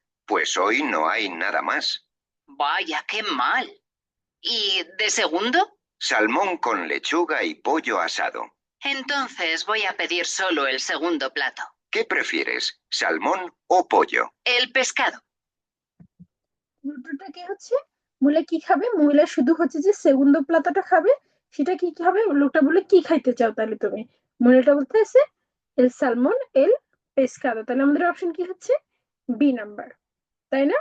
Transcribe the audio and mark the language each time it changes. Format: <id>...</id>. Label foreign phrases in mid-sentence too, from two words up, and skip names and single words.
<es>Pues hoy no hay nada más. Vaya, qué mal. ¿Y de segundo? Salmón con lechuga y pollo asado. Entonces voy a pedir solo el segundo plato. ¿Qué prefieres, salmón o pollo? El pescado.</es> <bn>উত্তরটা কি হচ্ছে, মহিলা কি খাবে, মহিলা শুধু হচ্ছে যে</bn> <es>segundo plato</es> <bn>খাবে। সেটা কি খাবে, লোকটা বলে কি খাইতে চাও তাহলে তুমি। মহিলাটা বলতেছে</bn> <es>el salmón el pescado.</es> <bn>তাহলে আমাদের অপশন কি হচ্ছে, বি নাম্বার, তাই না?</bn>